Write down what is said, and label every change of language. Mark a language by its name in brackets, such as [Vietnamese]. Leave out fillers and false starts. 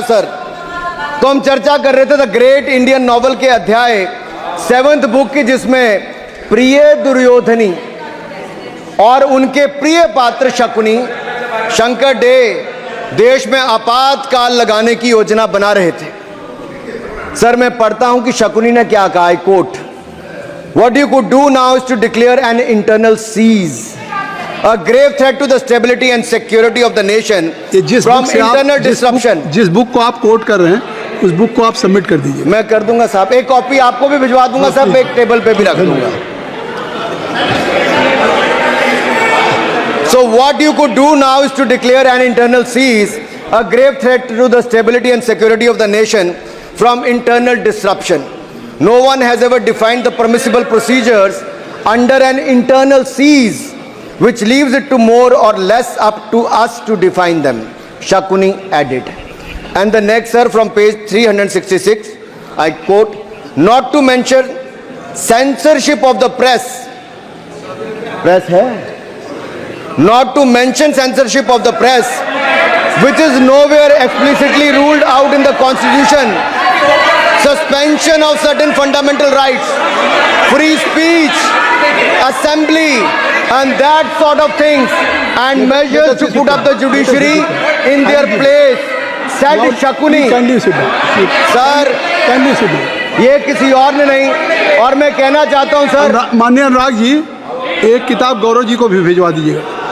[Hindi] Sir, तो हम चर्चा कर रहे थे द ग्रेट इंडियन नॉवल के अध्याय 7th बुक की, जिसमें प्रिय दुर्योधनी और उनके प्रिय पात्र शकुनी शंकर डे देश में आपातकाल लगाने की योजना बना रहे थे। सर, मैं पढ़ता हूं कि शकुनी ने क्या कहा, I quote, [English] What you could do now is to declare an internal seize, a grave threat to the stability and security of the nation from internal disruption. [Hindi] जिस बुक को आप कोट कर रहे हैं उस बुक को आप सबमिट कर दीजिए। मैं कर दूंगा साहब, एक कॉपी आपको भी भिजवा दूंगा साहब, एक टेबल पे भी रख दूंगा। [English] So what you could do now is to declare an internal seize, a grave threat to the stability and security of the nation from internal disruption. No one has ever defined the permissible procedures under an internal seize, which leaves it to more or less up to us to define them, Shakuni added. And the next, sir, from page 366, I quote, not to mention censorship of the press. Press hai? Not to mention censorship of the press, which is nowhere explicitly ruled out in the Constitution. Suspension of certain fundamental rights, free speech, assembly, and that sort of things, and measures to put up the judiciary in their place, said Shakuni. [Hindi] Sir, ये किसी और ने नहीं, और मैं कहना चाहता हूं सर, माननीय अनुराग जी, एक किताब गौरव जी को भी भिजवा दीजिएगा।